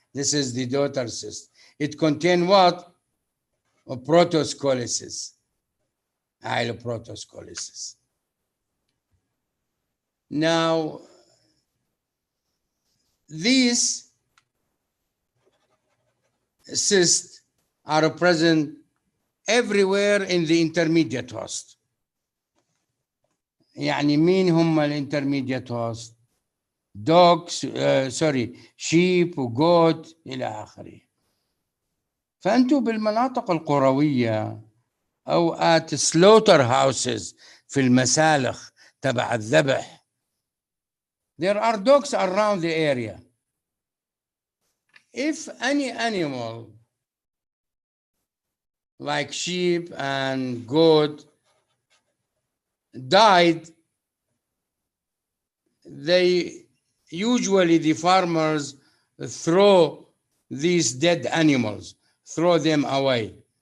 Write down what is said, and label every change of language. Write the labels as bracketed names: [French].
[English] This is the daughter cyst. It contains what? A protoscolysis, protoscolysis. Now these cysts are present everywhere in the intermediate host. [Arabic] يعني مين هم الانترميديت host؟ dogs, sheep وgoat إلى آخره. فأنتم بالمناطق القروية أو [English] at slaughter houses [Arabic] في المسالخ تبع الذبح, [English] there are dogs around the area. If any animal like sheep and goat died, usually the farmers throw these dead animals, throw them away.